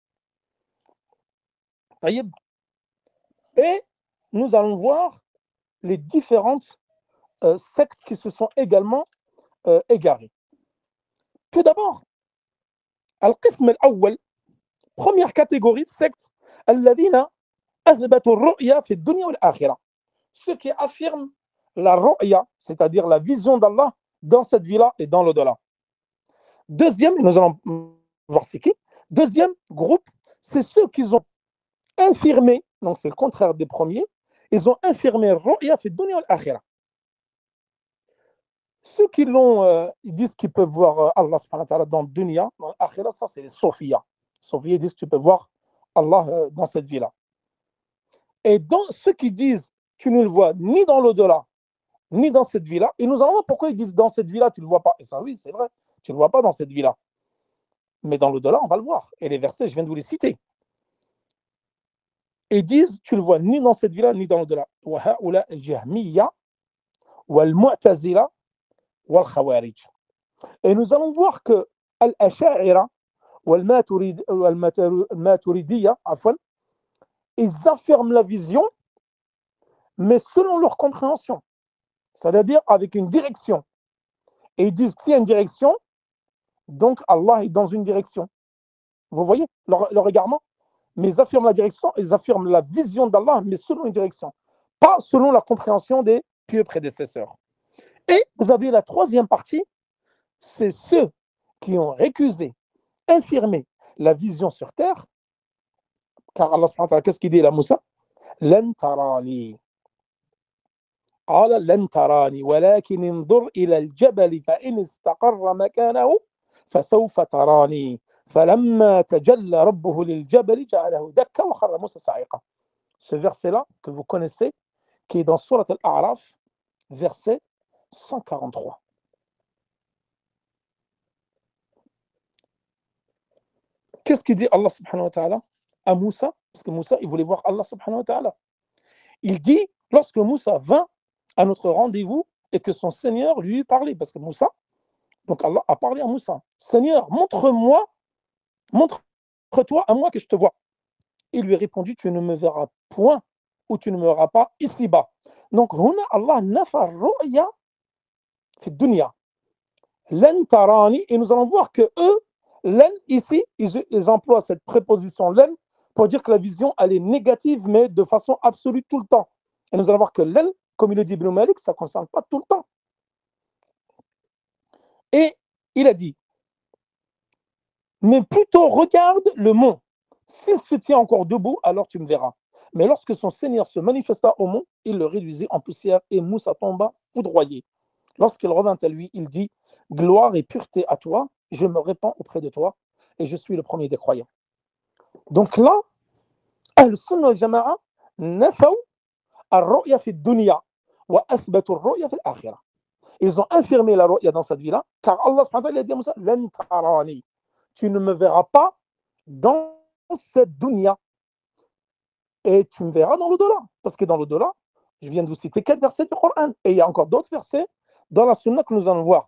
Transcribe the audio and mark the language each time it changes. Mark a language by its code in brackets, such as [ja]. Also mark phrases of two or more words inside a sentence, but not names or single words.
[fr] Et nous allons voir les différentes sectes qui se sont également égarées. Tout d'abord, [ar] القسم الأول, [fr] première catégorie de sectes, [ar] الذين أثبتوا الرؤية في الدنيا والآخرة. [fr] Ceux qui affirment la ru'ya, c'est-à-dire la vision d'Allah dans cette vie-là et dans l'au-delà. Deuxième, et nous allons voir c'est qui. Deuxième groupe, c'est ceux qui ont infirmé, donc c'est le contraire des premiers, ils ont infirmé [ar] الرؤية في الدنيا والآخرة. [fr] Ceux qui l'ont, ils disent qu'ils peuvent voir [ar] الله سبحانه وتعالى [fr] dans le dunya, dans l'akhirah, ça c'est les Sophia. Sophia, ils disent que tu peux voir Allah dans cette vie-là. Et dans ceux qui disent tu ne le vois ni dans l'au-delà, ni dans cette vie-là, et nous allons voir pourquoi ils disent dans cette vie-là, tu ne le vois pas. Et ça, oui, c'est vrai, tu ne le vois pas dans cette vie-là. Mais dans l'au-delà, on va le voir. Et les versets, je viens de vous les citer. Et ils disent tu ne le vois ni dans cette vie-là, ni dans l'au-delà. [ar] وهؤلاء الجهمية والمعتزلة والخوارج. [fr] Et nous allons voir que Al-Asha'ira ou Al-Maturidiyya, ils affirment la vision, mais selon leur compréhension, c'est-à-dire avec une direction. Et ils disent qu'il y a une direction, donc Allah est dans une direction. Vous voyez leur égarement? Mais ils affirment la direction, ils affirment la vision d'Allah, mais selon une direction, pas selon la compréhension des pieux prédécesseurs. Et vous avez la troisième partie, c'est ceux qui ont récusé, infirmé la vision sur terre, car [ar] الله سبحانه وتعالى, [fr] qu'est-ce qu'il dit à Moussa? [ar] لن تراني. قال لن تراني ولكن انظر إلى الجبل فإن استقر مكانه فسوف تراني فلما تجلى ربه للجبل جعله دكا وخر موسى صعيقا. [fr] Ce verset-là que vous connaissez, qui est dans Surat Al-A'raf, verset 143. Qu'est-ce qu'il dit [ar] الله سبحانه وتعالى [fr] à Moussa? Parce que Moussa, il voulait voir [ar] الله سبحانه وتعالى. [fr] Il dit, lorsque Moussa vint à notre rendez-vous et que son Seigneur lui parlait, parce que Moussa, Donc Allah a parlé à Moussa. Seigneur, montre-toi à moi que je te vois. Il lui a répondu, tu ne me verras point ou tu ne me verras pas ici-bas. [ar] Donc, هنا الله نفى الرؤية في الدنيا. لن تراني, [fr] et nous allons voir que eux, len ici, ils emploient cette préposition len pour dire que la vision, elle est négative, mais de façon absolue tout le temps. Et nous allons voir que len, comme il le dit Ibn Malik, ça ne concerne pas tout le temps. Et il a dit, mais plutôt regarde le mont. S'il se tient encore debout, alors tu me verras. Mais lorsque son Seigneur se manifesta au mont, il le réduisit en poussière et Moussa tomba foudroyé. Lorsqu'il revint à lui, il dit, gloire et pureté à toi, je me répands auprès de toi et je suis le premier des croyants. Donc là, [ar] أهل السنة والجماعة نفوا الرؤية في الدنيا وأثبتوا الرؤية في الآخرة. [fr] Ils ont infirmé la ru'ya dans cette vie-là, car [ar] الله سبحانه وتعالى [fr] a dit à Moussa, [ar] لن تراني, [fr] tu ne me verras pas dans cette dunya et tu me verras dans l'au-delà. Parce que dans l'au-delà, je viens de vous citer 4 versets du Coran et il y a encore d'autres versets dans la Sunna que nous allons voir.